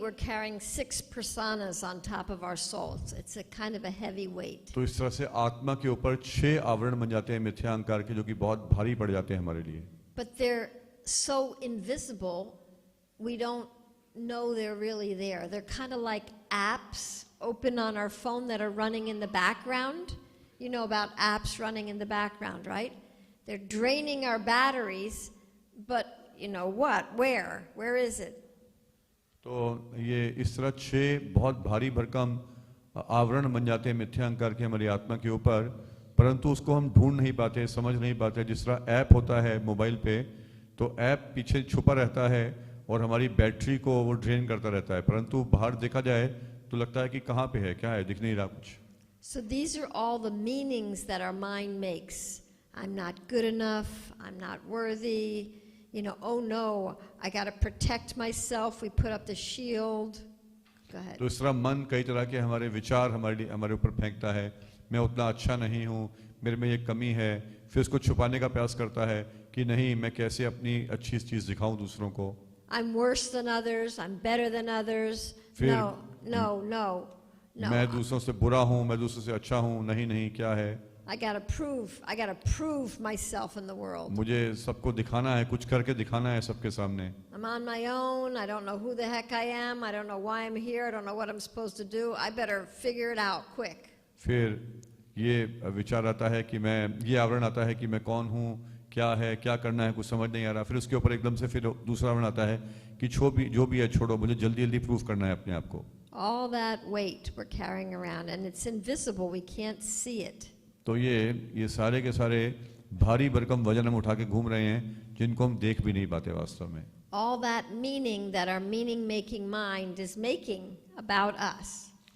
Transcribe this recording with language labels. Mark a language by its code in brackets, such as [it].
[en] We're carrying 6 personas on top of our souls. It's a kind of a heavy weight. [hi] तो इस तरह से आत्मा के ऊपर 6 आवरण बन जाते हैं मिथ्या अहंकार के, जो कि बहुत भारी पड़ जाते हैं हमारे लिए। [en] But they're so invisible, we don't know they're really there. They're kind of like apps open on our phone that are running in the background. You know about apps running in the background, right? They're draining our batteries, but you know what? Where is it? [hi] तो ये इस तरह 6 बहुत भारी भरकम आवरण बन जाते हैं मिथ्या अहंकार के हमारी आत्मा के ऊपर, परंतु उसको हम ढूंढ नहीं पाते, समझ नहीं पाते। जिस तरह ऐप होता है मोबाइल पे, तो ऐप पीछे छुपा रहता है और हमारी बैटरी को वो ड्रेन करता रहता है, परंतु बाहर देखा जाए तो लगता है कि कहाँ पे है, क्या है, दिख नहीं रहा कुछ। [en] So these are all the meanings that our mind makes. I'm not good enough, I'm not worthy, oh no, I got to protect myself. We put up the shield. Go ahead. [hi] तो इस तरह मन कई तरह के हमारे विचार हमारे ऊपर फेंकता है, मैं उतना अच्छा नहीं हूँ, मेरे में ये कमी है, फिर उसको छुपाने का प्रयास करता है कि नहीं, मैं कैसे अपनी अच्छी चीज दिखाऊं दूसरों को। [en] I'm worse than others, I'm better than others. No. [hi] मैं दूसरों से बुरा हूँ, मैं दूसरों से अच्छा हूँ, नहीं, क्या है? [en] I gotta prove myself in the world. [hi] मुझे सबको दिखाना है, कुछ करके दिखाना है सबके सामने। [en] I'm on my own, I don't know who the heck I am, I don't know why I'm here, I don't know what I'm supposed to do, I better figure it out quick. [hi] फिर ये विचार आता है कि ये आवरण आता है कि मैं कौन हूँ, क्या है, क्या करना है, कुछ समझ नहीं आ रहा। फिर उसके ऊपर एकदम से फिर दूसरा आवरण आता है कि जो भी है छोड़ो, मुझे जल्दी प्रूफ करना है अपने आप को। [en] All that weight we're carrying around and it's invisible, we can't see it. [hi] तो ये सारे के सारे भारी भरकम वजन हम उठा के घूम रहे हैं, जिनको हम देख भी नहीं पाते वास्तव में। [en] All that meaning that our meaning making mind is making about us.